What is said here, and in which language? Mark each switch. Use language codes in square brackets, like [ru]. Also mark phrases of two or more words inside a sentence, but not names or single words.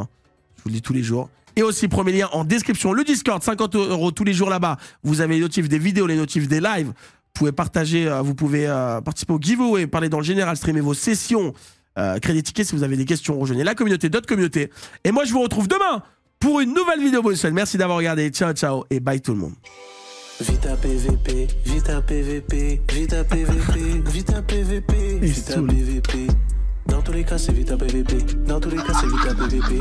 [fr] Je vous le dis tous les jours. Et aussi, premier lien en description, le Discord, 50 € tous les jours là-bas. Vous avez les notifs des vidéos, les notifs des lives. Vous pouvez partager, vous pouvez participer au giveaway, parler dans le général, streamer vos sessions, créer des tickets si vous avez des questions, rejoignez la communauté, d'autres communautés. Et moi, je vous retrouve demain pour une nouvelle vidéo bonus. Merci d'avoir regardé. [it] Ciao, ciao [fr] et bye tout le monde. Vita PVP, Vita PVP, Vita PVP, Vita PVP, Vita PVP. Dans tous les cas, c'est Vita PVP. Dans tous les cas, c'est Vita PVP.